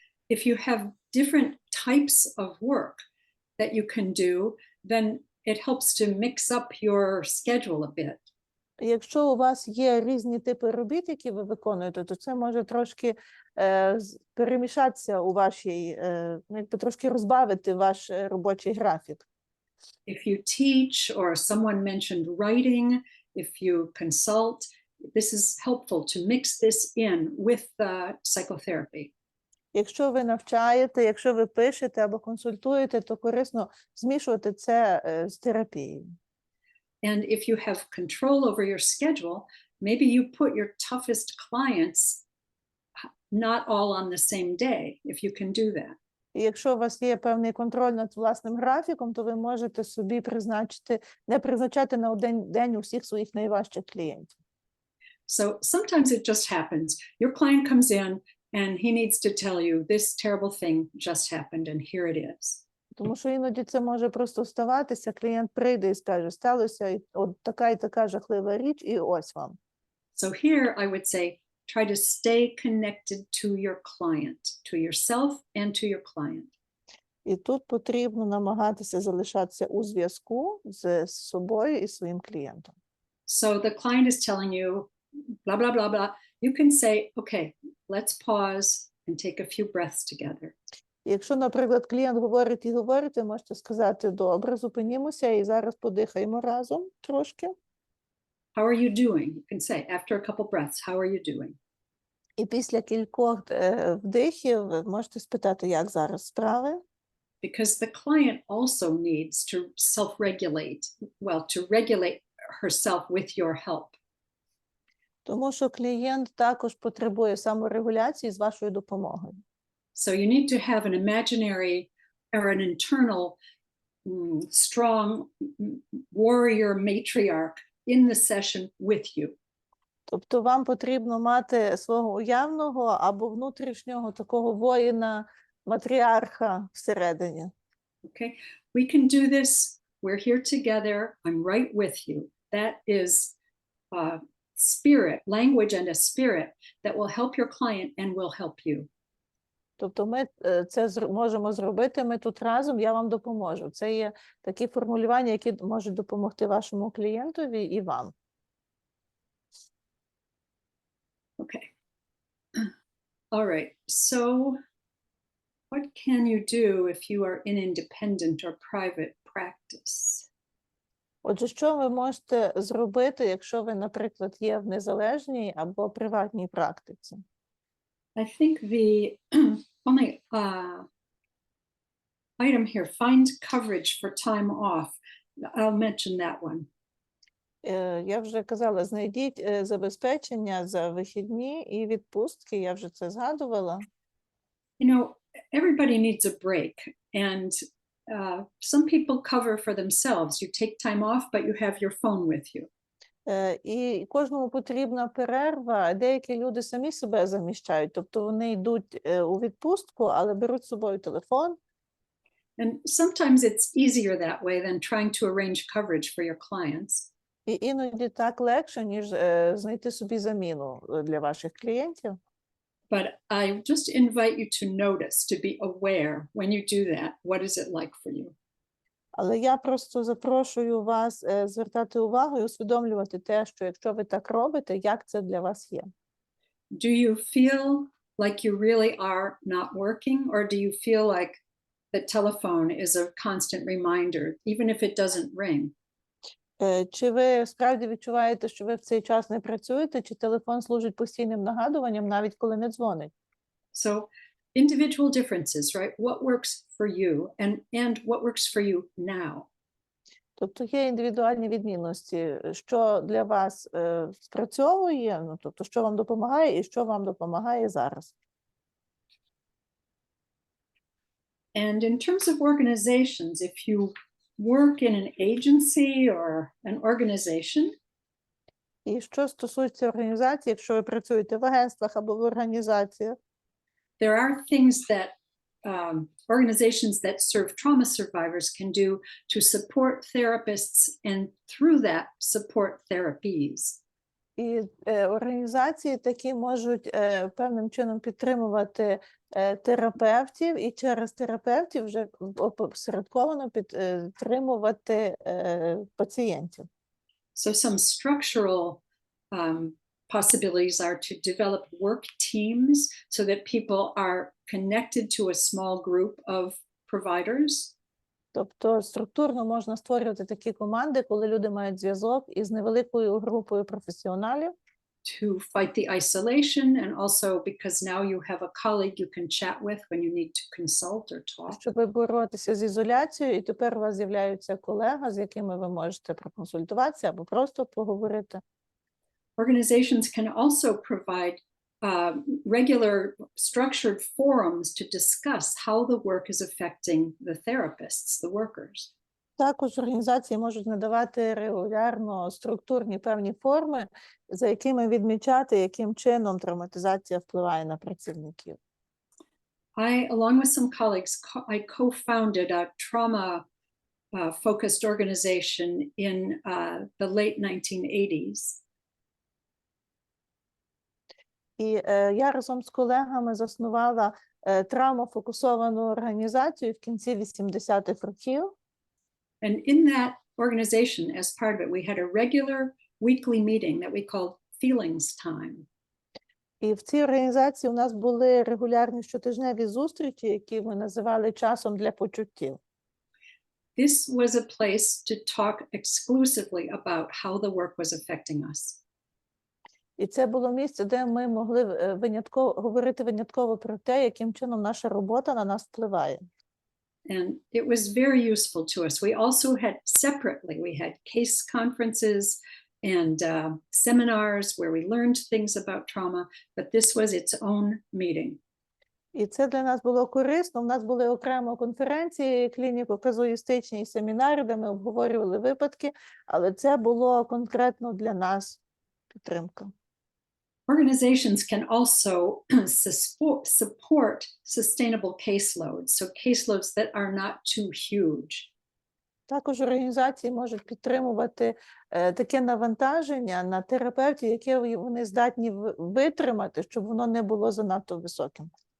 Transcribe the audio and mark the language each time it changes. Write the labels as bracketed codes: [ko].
[en] If you have different types of work that you can do, then it helps to mix up your schedule a bit. [uk] Якщо у вас є різні типи робіт, які ви виконуєте, то це може трошки перемішатися у вашій, трошки розбавити ваш робочий графік. [en] If you teach, or someone mentioned writing, if you consult, this is helpful to mix this in with psychotherapy. [uk] Якщо ви навчаєте, якщо ви пишете або консультуєте, то корисно змішувати це з терапією. [en] And if you have control over your schedule, maybe you put your toughest clients not all on the same day, if you can do that. [uk] І якщо у вас є певний контроль над власним графіком, то ви можете собі не призначати на один день усіх своїх найважчих клієнтів. [en] So sometimes it just happens. Your client comes in and he needs to tell you this terrible thing just happened and here it is. [uk] Тому що іноді це може просто ставатися, клієнт прийде і скаже, сталося от така і така жахлива річ, і ось вам. [en] So here I would say, try to stay connected to your client, to yourself and to your client. [uk] І тут потрібно намагатися залишатися у зв'язку з собою і своїм клієнтом. [en] So the client is telling you, blah, blah, blah, blah. You can say, okay, let's pause and take a few breaths together. [uk] Якщо, наприклад, клієнт говорить і говорить, ви можете сказати, добре, зупинімося і зараз подихаємо разом трошки. [en] How are you doing? You can say, after a couple breaths, how are you doing? [uk] І після кількох вдихів ви можете спитати, як зараз справи. [en] Because the client also needs to self-regulate, well, to regulate herself with your help. [uk] Тому що клієнт також потребує саморегуляції з вашою допомогою. [en] So you need to have an imaginary or an internal strong warrior matriarch in the session with you. [uk] Тобто вам потрібно мати свого уявного або внутрішнього такого воїна, матріарха всередині. [en] Okay, we can do this. We're here together. I'm right with you. That is spirit, language and a spirit that will help your client and will help you. [uk] Тобто ми це можемо зробити, ми тут разом, я вам допоможу. Це є такі формулювання, які можуть допомогти вашому клієнтові і вам. [en] Okay. All right. So what can you do if you are in independent or private practice? [uk] Отже, що ви можете зробити, якщо ви, наприклад, є в незалежній або приватній практиці? [en] I think the only item here, find coverage for time off. I'll mention that one. [uk] Я вже казала, знайдіть забезпечення за вихідні і відпустки, я вже це згадувала. [en] You know, everybody needs a break, and some people cover for themselves. You take time off, but you have your phone with you. [uk] І кожному потрібна перерва. Деякі люди самі себе заміщають, тобто вони йдуть у відпустку, але беруть з собою телефон. [en] And sometimes it's easier that way than trying to arrange coverage for your clients. [uk] І іноді так легше, ніж знайти собі заміну для ваших клієнтів. [en] But I just invite you to notice, to be aware when you do that, what is it like for you? [uk] Але я просто запрошую вас звертати увагу і усвідомлювати те, що якщо ви так робите, як це для вас є. [en] Do you feel like you really are not working, or do you feel like the telephone is a constant reminder, even if it doesn't ring? [uk] Чи ви справді відчуваєте, що ви в цей час не працюєте, чи телефон служить постійним нагадуванням, навіть коли не дзвонить? [en] So individual differences, right? What works for you and what works for you now? [uk] Тобто є індивідуальні відмінності, що для вас спрацьовує, ну, тобто що вам допомагає і що вам допомагає зараз. [en] And in terms of organizations, if you work in an agency or an organization, [uk] І що стосується організації, якщо ви працюєте в агентствах або в організаціях, [en] there are things that organizations that serve trauma survivors can do to support therapists and through that support therapies. [uk] і організації такі можуть певним чином підтримувати терапевтів і через терапевтів вже опосередковано підтримувати пацієнтів. [en] So some structural possibilities are to develop work teams so that people are connected to a small group of providers. [uk] Тобто структурно можна створювати такі команди, коли люди мають зв'язок із невеликою групою професіоналів. [en] To fight the isolation, and also because now you have a colleague you can chat with when you need to consult or talk. [uk] Щоб боротися з ізоляцією, і тепер у вас з'являється колега, з якими ви можете проконсультуватися або просто поговорити. [en] Organizations can also provide regular structured forums to discuss how the work is affecting the therapists, the workers. [uk] Також організації можуть надавати регулярно структурні певні форми, за якими відмічати, яким чином травматизація впливає на працівників. [en] I, along with some colleagues, I co-founded a trauma-focused organization in the late 1980s. [uk] І я разом з колегами заснувала травмофокусовану організацію в кінці 80-х років. [en] And in that organization, as part of it, we had a regular weekly meeting that we called Feelings Time. [uk] І в цій організації у нас були регулярні щотижневі зустрічі, які ми називали часом для почуттів. [en] This was a place to talk exclusively about how the work was affecting us. [uk] І це було місце, де ми могли говорити винятково про те, яким чином наша робота на нас впливає. [en] And it was very useful to us. We also had separately, we had case conferences and seminars where we learned things about trauma, but this was its own meeting. [uk] І це для нас було корисно. У нас були окремо конференції, клініко-казуїстичні і семінари, де ми обговорювали випадки, але це було конкретно для нас підтримка. [en] Organizations can also support sustainable caseloads, so caseloads that are not too huge. [uk] Також організації можуть підтримувати таке навантаження на терапевтів, яке вони здатні витримати, щоб воно не було занадто високим.